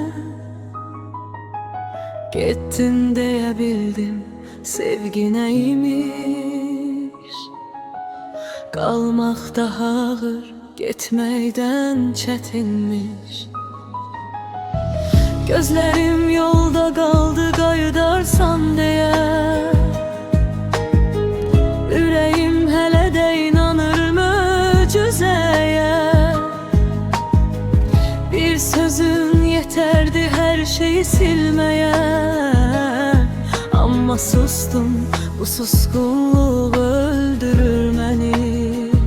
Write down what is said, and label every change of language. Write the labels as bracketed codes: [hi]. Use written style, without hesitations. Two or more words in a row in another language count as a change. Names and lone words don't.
[tr] Gittin diyebildim, sevgi neymiş? Kalmak daha ağır, gitmeyden çetinmiş. Gözlerim yolda kaldı qayıdarsan diye, [az] ürəyim hələ də inanır möcüzəyə. [tr] Bir sözün yeterdi her şeyi silmeye, ama sustum, bu suskunluq öldürür məni.